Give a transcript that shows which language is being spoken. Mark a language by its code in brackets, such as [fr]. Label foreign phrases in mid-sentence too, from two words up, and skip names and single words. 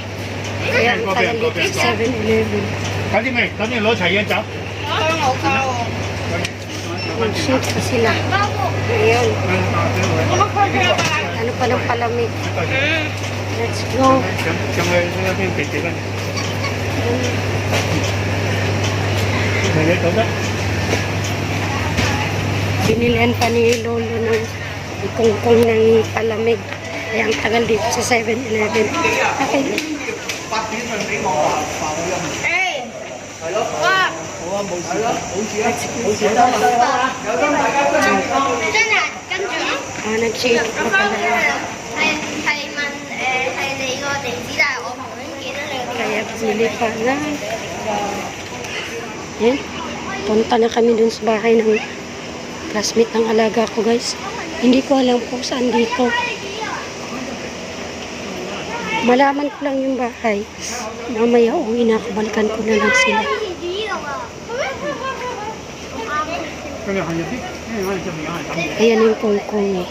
[tl] Ayan, tayo dito sa 7-Eleven. [yue] 赶紧给，赶紧攞齊嘢走。 [tl] Ang sweet pa sila. Ayan. Ano pa ng palamig. [en] Let's go. [yue] 上去那邊幾分？咪你覺得？ [tl] Binilihan pa ni Lolo ng kungkong ng palamig. Kaya ang tagal dito sa 7-Eleven. Okay. Nag-shake pa pala. [yue] 係你個地址，但係我唔想記得你個地址。 [tl] Kaya bumili pa na. Yan. Punta na kami dun sa bahay ng classmate ng alaga ko, guys. Hindi ko alam kung saan dito. Malaman ko lang yung bahay. Mamaya uwi na ako. Balikan ko na lang sila. [yue] 今日行入啲，因為我哋上面有人等嘢， [tl] Ayan yung kungkong eh.